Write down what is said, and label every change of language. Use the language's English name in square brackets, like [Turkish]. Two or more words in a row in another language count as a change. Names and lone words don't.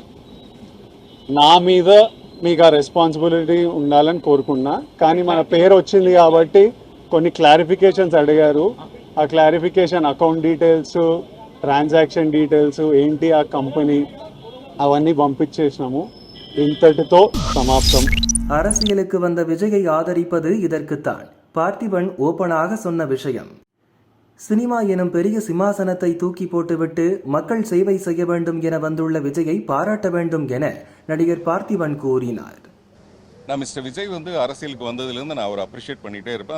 [Telugu] నా మీద మీకు ఆ రెస్పాన్సిబిలిటీ ఉండాలని కోరుకున్నా. కానీ మన పేరు వచ్చింది కాబట్టి కొన్ని క్లారిఫికేషన్స్ అడిగారు. ఆ క్లారిఫికేషన్, [English] account details, transaction details [Telugu] ఏంటి, ఆ కంపెనీ, అవన్నీ పంపించేసినాము. ఇంతటితో సమాప్తం. [Tamil] அரசியலுக்கு வந்த விஜயை ஆதரிப்பது இதற்குத்தான். பார்த்திபன் ஓப்பனாக சொன்ன விஷயம். சினிமா எனும் பெரிய சிம்மாசனத்தை தூக்கி போட்டுவிட்டு மக்கள் சேவை செய்ய வேண்டும் என வந்துள்ள விஜயை பாராட்ட வேண்டும் என நடிகர் பார்த்திபன் கூறினார். நான் மிஸ்டர் விஜய் அரசியலுக்கு வந்ததுலேருந்து நான் அவரை அப்ரிஷியேட் பண்ணிகிட்டே இருப்பேன்.